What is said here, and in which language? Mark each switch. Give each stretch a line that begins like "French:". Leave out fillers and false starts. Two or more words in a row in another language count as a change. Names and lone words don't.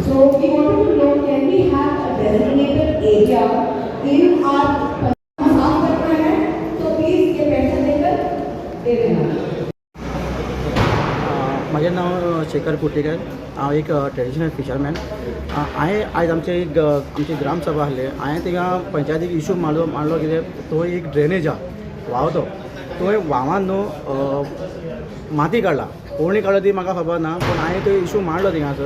English: So we wanted to know, can we have a designated area in our
Hindi: साफ करना है, तो please ये पैसे देकर दे देना।
Marathi: माझे नाव
Konkani: शेखर कुटेकर, हांव एक
English: traditional fisherman.
Konkani: हांवें आयज आमची ग्रामसभा आहली, हांवें थिंगा पंचायतीक इशू मांडलो कितें तो एक ड्रेनेज आहा व्हांव तो व्हांवान न्हू माती काडला, कोणी काडला ती म्हाका खबर ना, पूण हांवें तो इशू मांडलो थिंगासर।